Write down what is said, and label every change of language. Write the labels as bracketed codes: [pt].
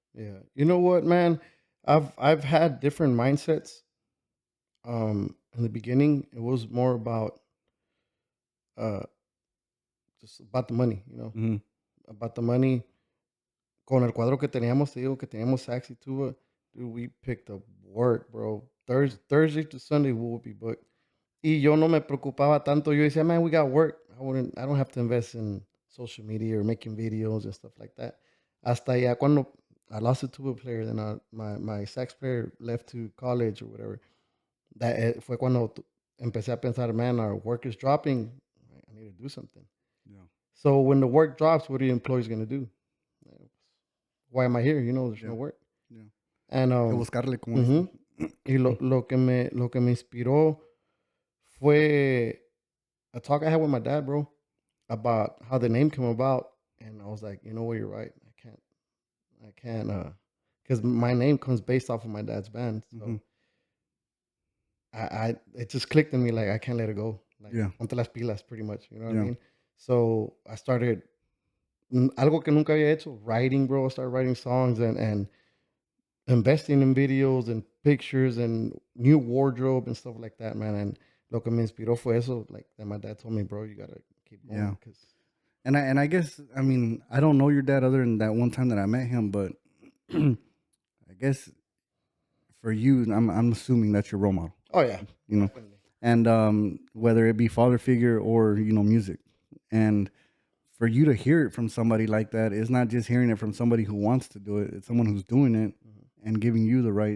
[en] Yeah. You know what, man? I've had different mindsets. in the beginning, it was more about uh, just about the money, Mm-hmm. about the money. [es] Con el cuadro que teníamos, te digo que teníamos sax y tuba, [en] dude, we picked up work, bro. Thursday to Sunday we would be booked. [es] Y yo no me preocupaba tanto. Yo decía, [en] man, we got work. I don't have to invest in social media or making videos and stuff like that. [es] Hasta ya cuando [en] I lost a tuba player, then my sax player left to college or whatever. [es] Fue cuando empecé a pensar, [en] man, our work is dropping. I need to do something. Yeah. So when the work drops, what are the employees going to do? Why am I here? There's Yeah. no work. Yeah. And [es] Hay que buscarle, como ujú. dicen. Y lo que me inspiró fue [en] a talk I had with my dad, bro, about how the name came about. And I was like, you know what, you're right. I can't, because my name comes based off of my dad's band. So Mm-hmm. it just clicked in me, like, I can't let it go. Like, Yeah. [es] ponte las pilas, [en] pretty much. You know what I Yeah. mean? So I started [es] algo que nunca había hecho, [en] writing, bro. I started writing songs and investing in videos and pictures and new wardrobe and stuff like that, man. And [es] lo que me inspiró fue eso, [en] like that my dad told me, bro, you gotta keep Yeah. going. Cause And I guess, I mean, I don't know your dad other than that one time that I met him, but I guess for you, I'm assuming that's your role model, oh yeah, you know, definitely. and whether it be father figure or music, and for you to hear it from somebody like that, it's not just hearing it from somebody who wants to do it; it's someone who's doing it and giving you the right